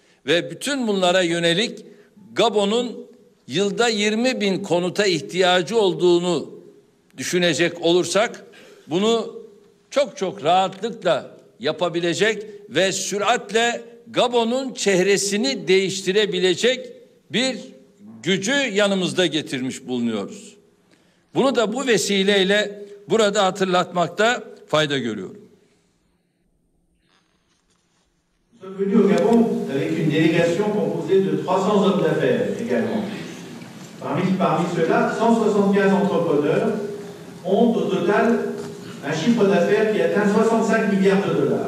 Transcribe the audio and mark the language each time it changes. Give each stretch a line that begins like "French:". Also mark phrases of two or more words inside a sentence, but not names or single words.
Turkish: Ve bütün bunlara yönelik Gabon'un yılda 20 bin konuta ihtiyacı olduğunu düşünecek olursak bunu çok rahatlıkla yapabilecek ve süratle Gabon'un çehresini değiştirebilecek bir gücü yanımızda getirmiş bulunuyoruz. Bunu da bu vesileyle burada hatırlatmakta fayda görüyorum.
French: Nous sommes venus au Gabon avec une délégation composée de 300 hommes d'affaires également. Parmi ceux-là, 175 entrepreneurs ont au total un chiffre d'affaires qui atteint 65 milliards de dollars.